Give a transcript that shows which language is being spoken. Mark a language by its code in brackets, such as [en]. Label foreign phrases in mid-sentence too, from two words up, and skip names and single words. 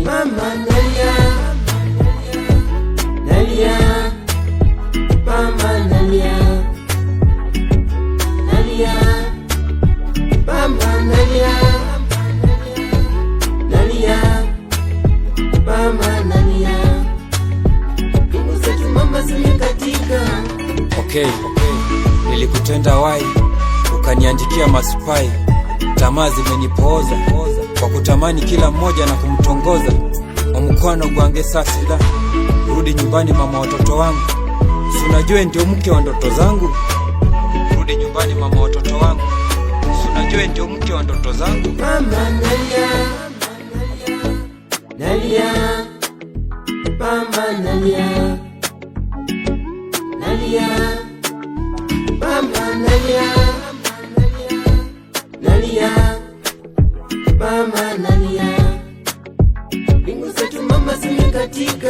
[sw] Mama nalia, nalia, mama nalia, nalia, mama nalia, nalia, mama nalia, pingu zetu mama zimekatika. Okay. Nilikutenda wai, ukaniandikia masupai, tamaa zimenipooza kwa kutamani kila mmoja na kumtongoza. [lg] Omukwano gwange sasida, [sw] rudi nyumbani mama watoto wangu, si unajua ndio mke wa ndoto zangu. Rudi nyumbani mama watoto wangu, si unajua ndio mke wa ndoto zangu. Mama nalia, nalia, mama nalia, nalia, mama nalia, nalia, mama nalia, pingu zetu mama zimekatika.